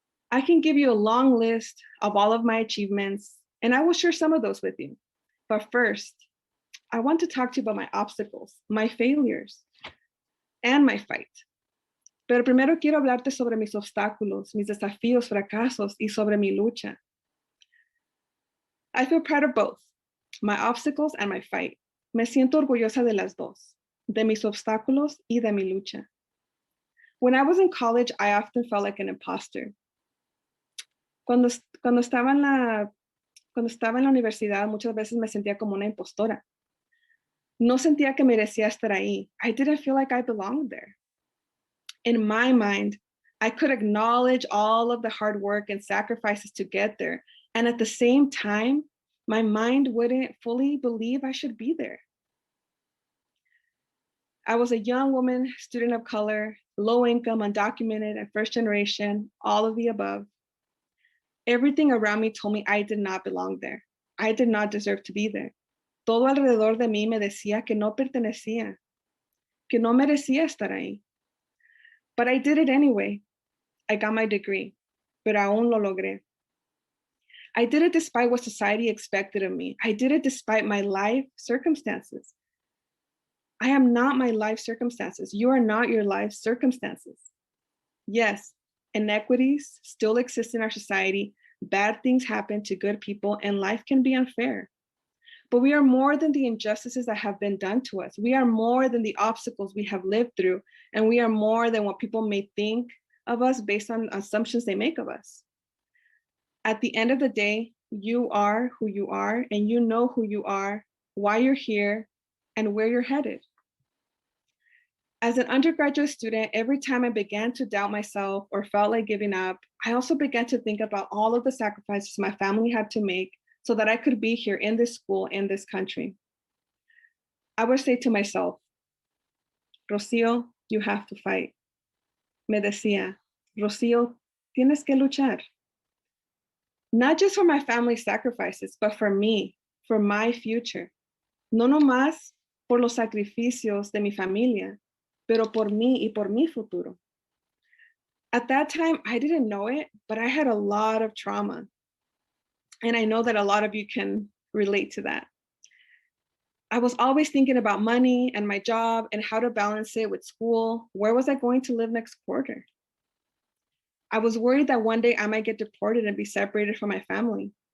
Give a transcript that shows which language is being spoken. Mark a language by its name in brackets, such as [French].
[English] I can give you a long list of all of my achievements, and I will share some of those with you. But first, I want to talk to you about my obstacles, my failures, and my fight. [Spanish] Pero primero quiero hablarte sobre mis obstáculos, mis desafíos, fracasos, y sobre mi lucha. [English] I feel proud of both, my obstacles and my fight. [Spanish] Me siento orgullosa de las dos, de mis obstáculos y de mi lucha. [English] When I was in college, I often felt like an imposter. [Spanish] Cuando estaba en la universidad, muchas veces me sentía como una impostora. No sentía que merecía estar ahí. [English] I didn't feel like I belonged there. In my mind, I could acknowledge all of the hard work and sacrifices to get there. And at the same time, my mind wouldn't fully believe I should be there. I was a young woman, student of color, low income, undocumented, and first generation, all of the above. Everything around me told me I did not belong there. I did not deserve to be there. [Spanish] Todo alrededor de mí me decía que no pertenecía, que no merecía estar ahí. [English] But I did it anyway. I got my degree, [Spanish] pero aún lo logré. [English] I did it despite what society expected of me. I did it despite my life circumstances. I am not my life circumstances. You are not your life circumstances. Yes, inequities still exist in our society. Bad things happen to good people, and life can be unfair. But we are more than the injustices that have been done to us. We are more than the obstacles we have lived through, and we are more than what people may think of us based on assumptions they make of us. At the end of the day, you are who you are, and you know who you are, why you're here, and where you're headed. As an undergraduate student, every time I began to doubt myself or felt like giving up, I also began to think about all of the sacrifices my family had to make so that I could be here in this school, in this country. I would say to myself, Rocio, you have to fight. [Spanish] Me decía, Rocío, tienes que luchar. [English] Not just for my family's sacrifices, but for me, for my future. [Spanish] No nomás por los sacrificios de mi familia, pero por mí y por mi futuro. [English] At that time, I didn't know it, but I had a lot of trauma. And I know that a lot of you can relate to that. I was always thinking about money and my job and how to balance it with school. Where was I going to live next quarter? I was worried that one day I might get deported and be separated from my family.